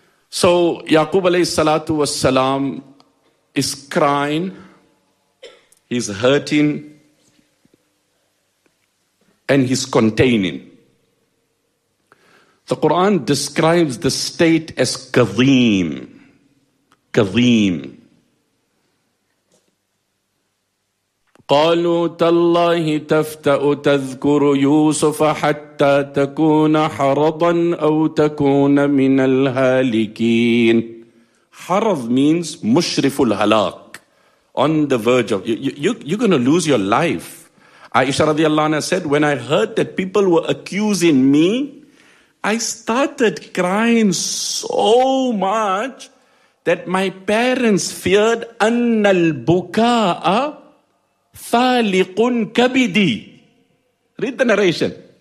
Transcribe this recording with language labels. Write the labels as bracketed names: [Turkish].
[English] So Yaqub alayhi salatu was salam is crying. He's hurting. And he's containing. The Quran describes the state as kazim. Kazim. [Arabic] قالوا تالله تفتأ تذكر يوسف حتى تكون حرضا أو تكون من الهالكين. حرض means مشرف الهلاك. [English] On the verge of, you're going to lose your life. Aisha radiallahu anha said, when I heard that people were accusing me, I started crying so much that my parents feared, [Arabic] أَنَّ الْبُكَاءَ فَالِقٌ كَبِدِي. [English] Read the narration.